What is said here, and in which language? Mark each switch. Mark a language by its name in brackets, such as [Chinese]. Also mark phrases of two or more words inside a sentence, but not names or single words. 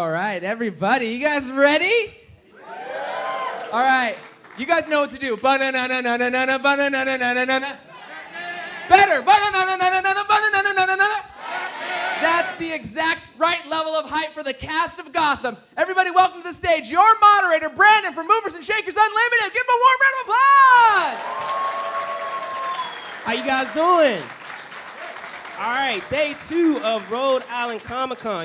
[English] right, everybody, you guys ready? Yeah. All right, you guys know what to do. Ba-na-na-na-na-na-na, ba-na-na-na-na-na-na. Better. Ba-na-na-na-na-na-na, ba-na-na-na-na-na. That's the exact right level of hype for the cast of Gotham. Everybody, welcome to the stage, your moderator, Brandon from Movers and Shakers Unlimited. Give him a warm round of applause. How you guys doing? All right, day 2 of RHODE Island Comic Con.